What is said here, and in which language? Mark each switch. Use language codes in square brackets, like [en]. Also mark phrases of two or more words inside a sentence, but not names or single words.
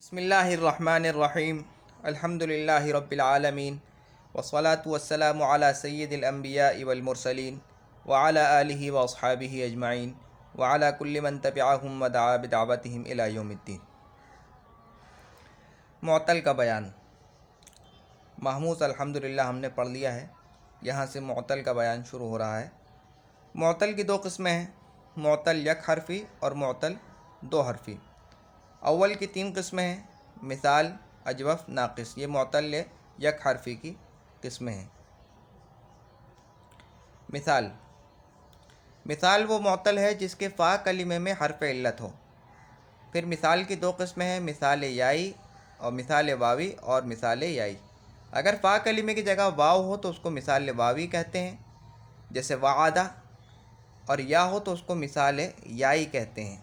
[ar] بسم اللہ الرحمن الرحیم الحمد للہ رب العالمین والصلاة والسلام علی سید الانبیاء والمرسلین وعلی آلہ واصحابہ اجمعین وعلی کل من تبعہم ودعا بدعوتہم الی یوم الدین۔ [ur] معطل کا بیان۔ محموز الحمدللہ ہم نے پڑھ لیا ہے، یہاں سے معطل کا بیان شروع ہو رہا ہے۔ معطل کی دو قسمیں ہیں، معطل یک حرفی اور معطل دو حرفی۔ اول کی تین قسمیں ہیں، مثال، اجوف، ناقص، یہ معطل یک حرفی کی قسمیں ہیں۔ مثال وہ معطل ہے جس کے فا کلمے میں حرف علت ہو۔ پھر مثال کی دو قسمیں ہیں، مثال یائی اور مثال واوی اور مثال یائی۔ اگر فا کلمے کی جگہ واو ہو تو اس کو مثال واوی کہتے ہیں، جیسے وعدہ، اور یا ہو تو اس کو مثال یائی کہتے ہیں۔